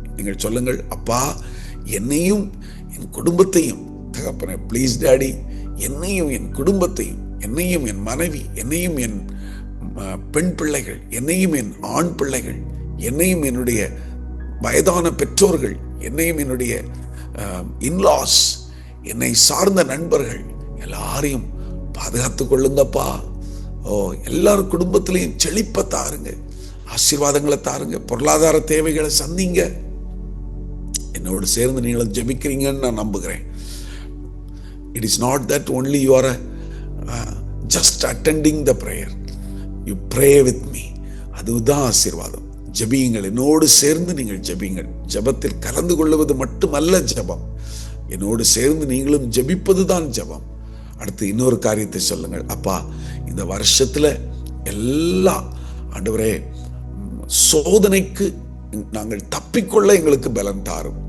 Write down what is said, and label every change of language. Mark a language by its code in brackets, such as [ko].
[ta] நீங்கள் சொல்லுங்கள், அப்பா என்னையும் என் குடும்பத்தையும், தகப்பனே [en] please daddy, [ta] என்னையும் என் குடும்பத்தையும், என்னையும் என் மனைவி, என்னையும் என் பெண் பிள்ளைகள், என்னையும் என் ஆண் பிள்ளைகள், என்னையும் என்னுடைய வயதான பெற்றோர்கள், என்னையும் என்னுடைய இன்லாஸ், என்னை சார்ந்த நண்பர்கள் எல்லாரையும் பாதுகாத்துக் கொள்ளுங்கப்பா. எல்லாரும் குடும்பத்திலையும் செழிப்பை தாருங்க, ஆசீர்வாதங்களை தாருங்க, பொருளாதார தேவைகளை சந்திங்க. என்னோடு சேர்ந்து நீங்களும் ஜெபிக்கிறீங்கன்னு நான் நம்புகிறேன். [en] It is not that only you are just attending the prayer, you pray with me. [ta] அதுதான் ஆசீர்வாதம். ஜெபியுங்கள், என்னோடு சேர்ந்து நீங்கள் ஜெபியுங்கள். ஜெபத்தில் கலந்து கொள்வது மட்டுமல்ல ஜெபம், என்னோடு சேர்ந்து நீங்களும் ஜெபிப்பதுதான் ஜெபம். அடுத்து இன்னொரு காரியத்தை சொல்லுங்கள், அப்பா இந்த வருஷத்துல எல்லா ஆண்டவரே சோதனைக்கு நாங்கள் தப்பிக்கொள்ள எங்களுக்கு பலன் தாரும்.